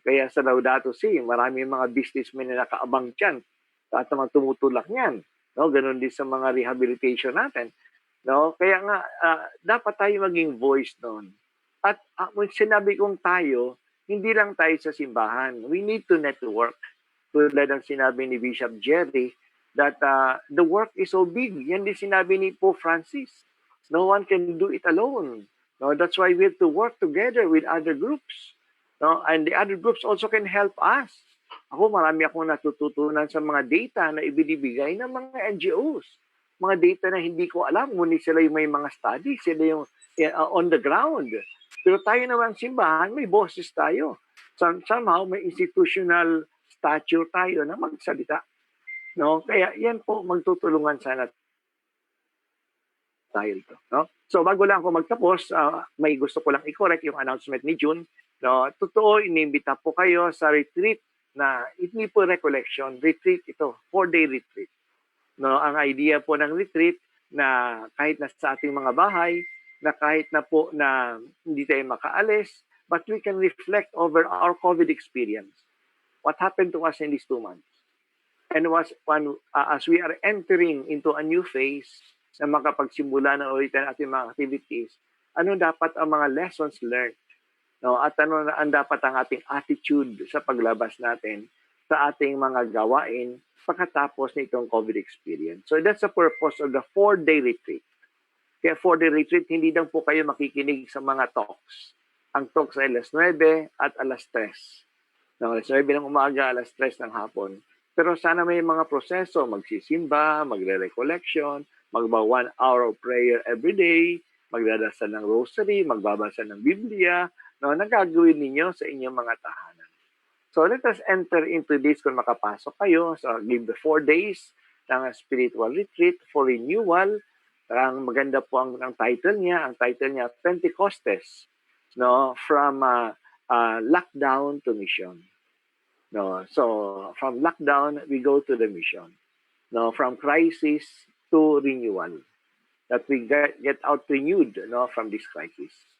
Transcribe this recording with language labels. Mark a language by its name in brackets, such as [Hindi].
[Filipino] Kaya sa Laudato Si, marami mga businessmen na nakaabang dyan at mga tumutulak niyan. No? Ganon din sa mga rehabilitation natin. No? Kaya nga, dapat tayo maging voice noon. At sinabi kong tayo, hindi lang tayo sa simbahan. [English] We need to network. [Filipino] Tulad ng sinabi ni Bishop Gerry, [English] that the work is so big. [Filipino] Yan din sinabi ni [English] Pope Francis. No one can do it alone. No, that's why we have to work together with other groups. No, and the other groups also can help us. [Filipino] Marami akong natututunan sa mga data na ibinibigay ng mga NGOs. Mga data na hindi ko alam, ngunit sila yung may mga studies, sila yung on the ground. Pero tayo naman simbahan, may boses tayo. Somehow, may institutional stature tayo na magsalita. No? Kaya yan po, magtutulungan sana tayo ito. No? So bago lang ako magtapos, may gusto ko lang i-correct yung announcement ni June. No? Totoo, inimbita po kayo sa retreat na hindi po recollection, retreat ito, 4-day retreat. No? Ang idea po ng retreat na kahit na sa ating mga bahay, na kahit na po na hindi tayo makaalis, [English] but we can reflect over our COVID experience. What happened to us in these 2 months? And as we are entering into a new phase [Filipino] na makapagsimula na ulit ang ating mga activities, ano dapat ang mga lessons learned? No? At ano ang dapat ang ating attitude sa paglabas natin sa ating mga gawain pagkatapos nitong COVID experience. [English] So that's the purpose of the 4-day retreat. [Filipino] Kaya 4-day retreat, hindi lang po kayo makikinig sa mga talks. Ang talks ay alas 9 at alas 3. No, alas 9 ng umaga, alas 3 ng hapon. Pero sana may mga proseso, magsisimba, magre-recollection, magba [English] 1 hour of prayer every day, [Filipino] magdadasal ng rosary, magbabasa ng Biblia, no, nagagawin ninyo sa inyong mga tahanan. [English] So let us enter into this [Filipino] kung makapasok kayo. [English] So give the 4 days ng spiritual retreat for renewal. [Filipino] Ang maganda po ang title niya. Ang title niya, Pentecostes, no, [English] from lockdown to mission. No, so from lockdown we go to the mission. No, from crisis to renewal. That we get out renewed, no, from this crisis.